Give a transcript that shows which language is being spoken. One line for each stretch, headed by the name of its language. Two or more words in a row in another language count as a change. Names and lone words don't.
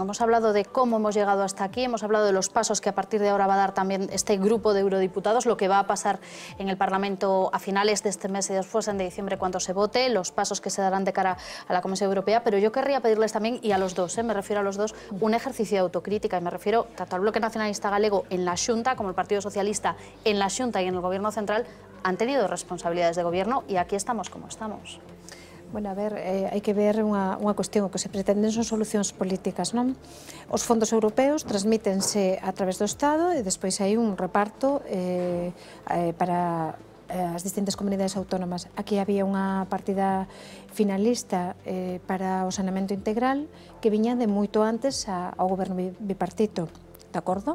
Spanish: Hemos hablado de cómo hemos llegado hasta aquí, hemos hablado de los pasos que a partir de ahora va a dar también este grupo de eurodiputados, lo que va a pasar en el Parlamento a finales de este mes y después en diciembre cuando se vote, los pasos que se darán de cara a la Comisión Europea, pero yo querría pedirles también, y a los dos, me refiero a los dos, un ejercicio de autocrítica y me refiero tanto al Bloque Nacionalista Galego en la Xunta como el Partido Socialista en la Xunta y en el Gobierno Central han tenido responsabilidades de gobierno y aquí estamos como estamos. Bueno,
Galician: a ver, hai que ver unha cuestión, o que se pretenden son solucións políticas, non? Os fondos europeos transmítense a través do Estado e despois hai un reparto para as distintas comunidades autónomas. Aquí había unha partida finalista para o saneamento integral que viña de moito antes ao goberno bipartito, de acordo?